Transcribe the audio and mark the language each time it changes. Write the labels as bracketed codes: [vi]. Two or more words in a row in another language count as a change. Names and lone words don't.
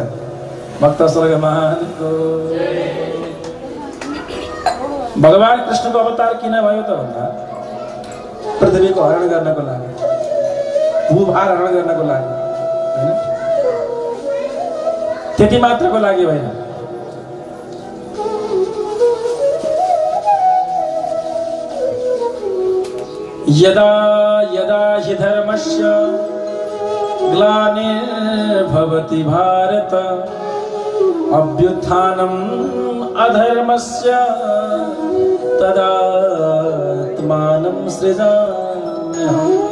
[ne] भक्त स्वर्गमानको भगवान कृष्णको अवतार किन भयो त भन्दा पृथ्वीको हरण गर्नको लागि, भूभार हरण गर्नको लागि हैन, त्यति मात्रको लागि होइन। [sa] यदा यदा हि धर्मस्य ग्लानिर्भवति भारत अभ्युत्थानम् अधर्मस्य तदात्मानं सृजाम्यहम्